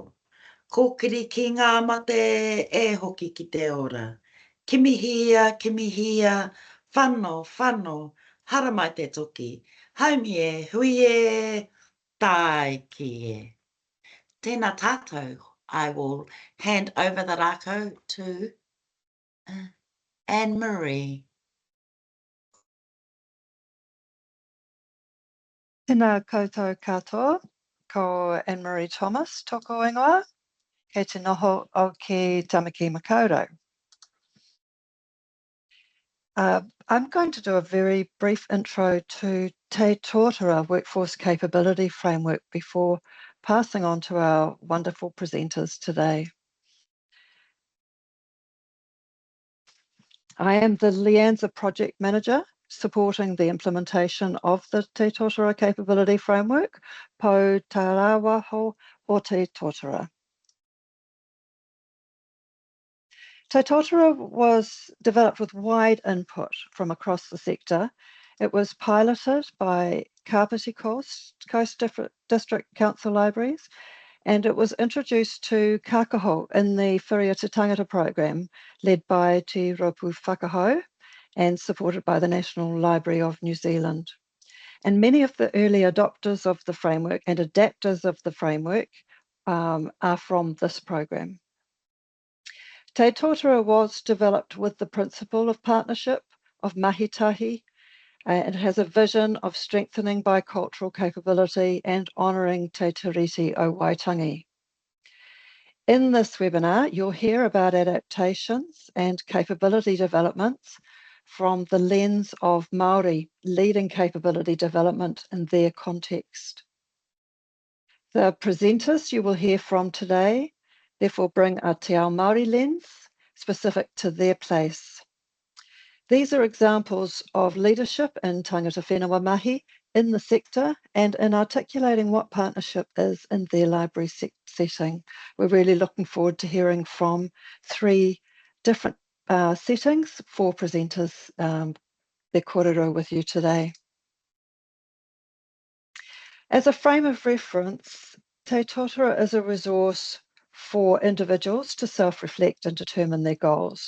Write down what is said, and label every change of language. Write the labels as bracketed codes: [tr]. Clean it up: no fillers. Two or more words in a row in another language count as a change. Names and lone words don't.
[mi] Kōkiri ki ngā mate e hoki ki te ora. Kimihia, whano, whano, hara mai te toki. Haumi e, hui e, tai ki e. Tēnā tātou, [en] I will hand over the rākau to Anne-Marie. [mi] Tēnā koutou katoa, ko Anne-Marie Thomas, toko ingoa, kei te noho o ki Tamaki Makaurau. [en] I'm going to do a very brief intro to Te Tōtara Workforce Capability Framework before passing on to our wonderful presenters today. I am the LIANZA project manager supporting the implementation of the Te Tōtara Capability Framework, po Tarawaho o Te Tōtara. Te Tōtara was developed with wide input from across the sector. It was piloted by Kapiti Coast District Council Libraries, and it was introduced to Kākaho in the Whiria Te Tangata program led by Te Rōpū Whakakau and supported by the National Library of New Zealand. And many of the early adopters of the framework and adapters of the framework are from this program. Te Tōtara was developed with the principle of partnership, of mahitahi, and it has a vision of strengthening bicultural capability and honouring te tiriti o Waitangi. In this webinar, you'll hear about adaptations and capability developments from the lens of Māori leading capability development in their context. The presenters you will hear from today therefore bring a [mi] te ao Māori [en] lens specific to their place. These are examples of leadership in [mi] tangata whenua [en] mahi in the sector and in articulating what partnership is in their library setting. We're really looking forward to hearing from 3 different settings, 4 presenters, their kōrero with you today. As a frame of reference, Te Tōtara is a resource for individuals to self-reflect and determine their goals.